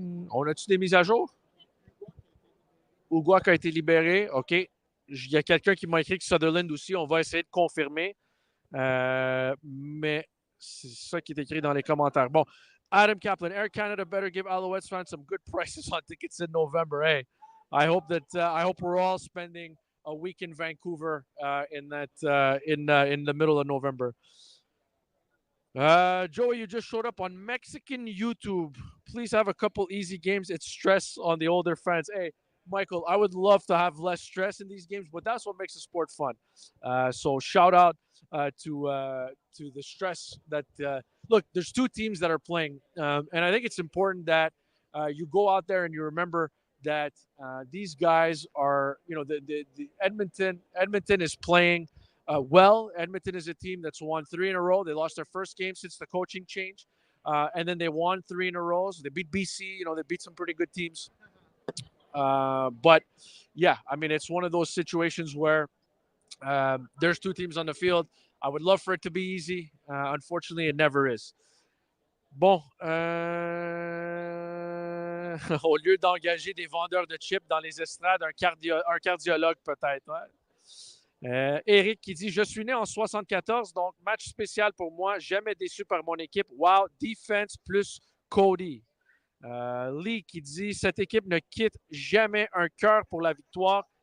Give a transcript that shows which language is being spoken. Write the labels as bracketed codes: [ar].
[fr] On a-tu des mises à jour? Uguak a été libéré. OK. Il y a quelqu'un qui m'a écrit que Sutherland aussi. On va essayer de confirmer. Mais c'est ça qui est écrit dans les commentaires. Bon. Adam Kaplan. [en] Air Canada better give Alouettes fans some good prices on tickets in November. Hey, I hope we're all spending a week in Vancouver in the middle of November. Joey, you just showed up on Mexican YouTube. Please have a couple easy games. It's stress on the older fans. Hey, Michael, I would love to have less stress in these games, but that's what makes the sport fun. So shout out to the stress that look, there's 2 teams that are playing. And I think it's important that you go out there and you remember that these guys are, the Edmonton is playing well. Edmonton is a team that's won 3 in a row. They lost their first game since the coaching change. And then they won 3 in a row. So they beat BC, they beat some pretty good teams. But yeah, I mean, it's one of those situations where there's 2 teams on the field. I would love for it to be easy. Unfortunately, it never is. [fr] Bon, au lieu d'engager des vendeurs de chips dans les estrades, un cardiologue peut-être. Ouais. Eric qui dit « Je suis né en 74, donc match spécial pour moi. Jamais déçu par mon équipe. [en] Wow, defense plus Cody. [fr] » Lee qui dit « Cette équipe ne quitte jamais un cœur pour la victoire.